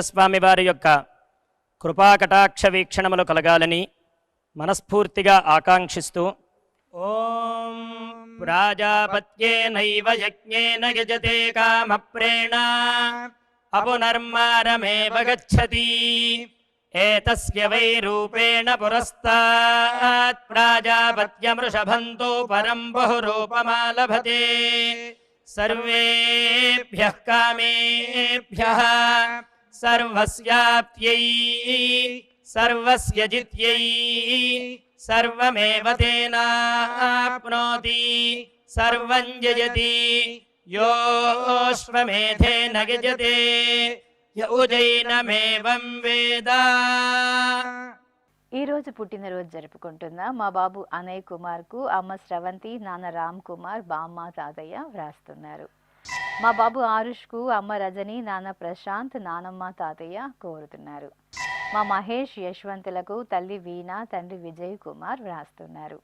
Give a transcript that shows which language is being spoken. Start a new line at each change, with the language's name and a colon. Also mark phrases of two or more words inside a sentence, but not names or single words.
Telugu: స్వామి వారి యొక్క కృపాకటాక్ష వీక్షణములు కలగాలని మనస్ఫూర్తిగా ఆకాంక్షిస్తూ
Sanskrit: ఓం ప్రాజాపత్యేనైవ యజ్ఞేన యజతే కామప్రేణ అపునర్మారమేవ గచ్చతి ఏతస్య వై రూపేణ పురస్తాత్ ప్రాజాపత్యమృషభంతో పరం బహురూపమాలభతే సర్వేభ్యః కామేభ్యః సర్వస్యాప్త్యై సర్వస్య జిత్యై सर्वमेव तेनाप्नोति सर्वं जयति योऽश्वमेधेन यजते य उजैनमेवं वेद।
Telugu: ఈ రోజు పుట్టినరోజు జరుపుకుంటున్న మా బాబు అనయ్ కుమార్కు అమ్మ స్రవంతి, నాన్న రామ్ కుమార్, బామ్మ తాతయ్య వ్రాస్తున్నారు. మా బాబు ఆరుష్కు అమ్మ రజని, నాన్న ప్రశాంత్, నానమ్మ తాతయ్య కోరుతున్నారు. మా మహేష్, యశ్వంతులకు తల్లి వీణ, తండ్రి విజయ్ కుమార్ వ్రాస్తున్నారు.